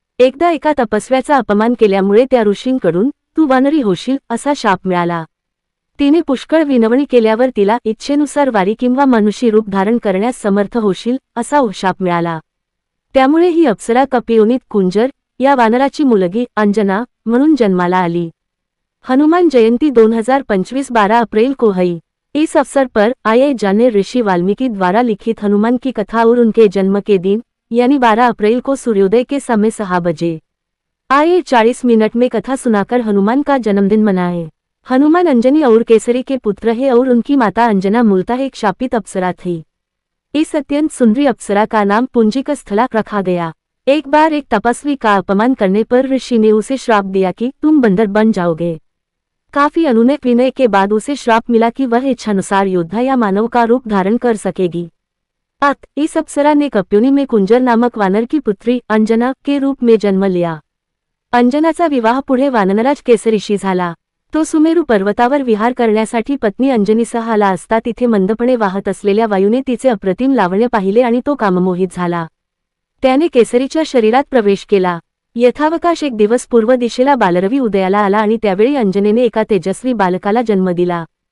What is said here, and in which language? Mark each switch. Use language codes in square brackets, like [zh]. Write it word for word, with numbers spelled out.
[mr] एकदा एका तपस्व्याचा अपमान केल्यामुळे त्या ऋषींकडून तू वानरी होशील असा शाप मिळाला. तिने पुष्कळ विनवणी केल्यावर तिला इच्छेनुसार वारी किंवा मनुष्य रूप धारण करण्यास समर्थ होशील असा शाप मिळाला. त्यामुळे ही अप्सरा कपियोनित कुंजर या वानराची मुलगी अंजना म्हणून जन्माला आली. [hi] हनुमान जयंती दोन हजार पंचवीस बारह अप्रैल को है. इस अवसर पर आए जाने ऋषि वाल्मीकि द्वारा लिखित हनुमान की कथा और उनके जन्म के दिन यानी बारह अप्रैल को सूर्योदय के समय सहा बजे आए चालीस मिनट में कथा सुनाकर हनुमान का जन्मदिन मनाए. हनुमान अंजनी और केसरी के पुत्र है और उनकी माता अंजना मूलतः एक शापित अप्सरा थी. इस अत्यंत सुंदरी अप्सरा का नाम पुंजिकस्थला रखा गया. एक बार एक तपस्वी का अपमान करने पर ऋषि ने उसे श्राप दिया कि तुम बंदर बन जाओगे. काफी अनुनय विनय के बाद उसे श्राप मिला कि वह इच्छानुसार योद्धा या मानव का रूप धारण कर सकेगी. अत इस अप्सरा ने कप्युनी में कुंजर नामक वानर की पुत्री अंजना के रूप में जन्म लिया. [mr] अंजनाचा विवाह पुढे वानरराज केसरीशी झाला. तो सुमेरू पर्वतावर विहार करण्यासाठी पत्नी अंजनीसह आला असता तिथे मंदपणे वाहत असलेल्या वायूने तिचे अप्रतिम लावण्य पाहिले आणि तो काममोहित झाला. त्याने केसरीच्या शरीरात प्रवेश केला. यथावकाश एक दिवस पूर्व दिशेला बालरवी उदयाला आला आणि त्यावेळी अंजनेने एका तेजस्वी बालकाला जन्म दिला.